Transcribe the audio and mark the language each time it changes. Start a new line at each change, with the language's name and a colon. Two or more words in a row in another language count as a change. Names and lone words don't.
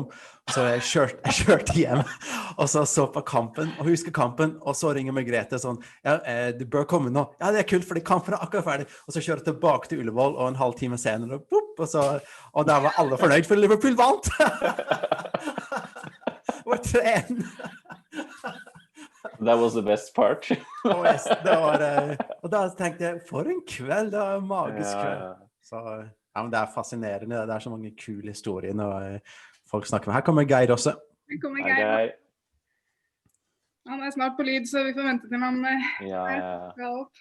Norwegian: Så jeg kjørte hjem, og så på kampen, og husker kampen, og så ringer Margrethe sånn, ja, du bør komme nå. Ja, det kult, fordi kampen akkurat ferdig. Og så kjører jeg tilbake til Ullevål, og en halv time senere, og der var alle fornøyd, for Liverpool vant! Det var 3-1.
English: That was the best part.
Norwegian: Og da tenkte jeg, for en kveld, det var en magisk kveld. Så men det fascinerende, det så mange kule historier når folk snakker med. Her kommer Geir også. Her kommer Geir. Han snart på lyd, så vi får vente til han skal opp.